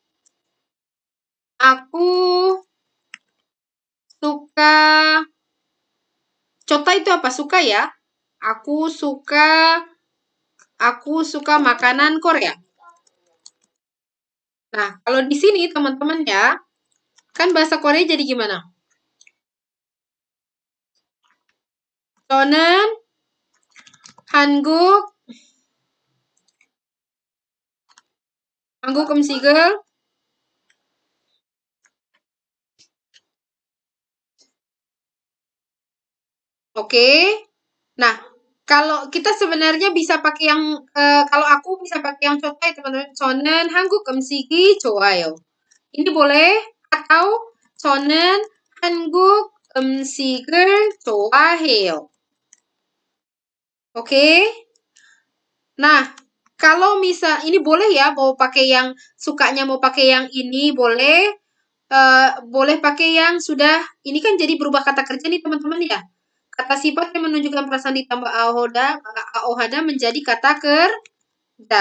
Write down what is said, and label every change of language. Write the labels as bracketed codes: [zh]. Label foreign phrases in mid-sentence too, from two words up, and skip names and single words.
[id] Aku suka, cota itu apa? Suka ya? Aku suka makanan Korea. Nah, kalau di sini teman-teman ya, kan bahasa Korea jadi gimana? [ko] 저는 한국 음식을 oke. [id] Nah, kalau kita sebenarnya bisa pakai yang kalau aku bisa pakai yang contoh ya teman-teman. [ko] 저는 한국 음식이 좋아요. [id] Ini boleh atau [ko] 저는 한국 음식을 좋아해요. [id] Oke. Nah, kalau misal ini boleh ya mau pakai yang sukanya mau pakai yang ini boleh boleh pakai yang sudah ini kan jadi berubah kata kerja nih teman-teman ya. Kata sifat yang menunjukkan perasaan ditambah ahoda menjadi kata kerja.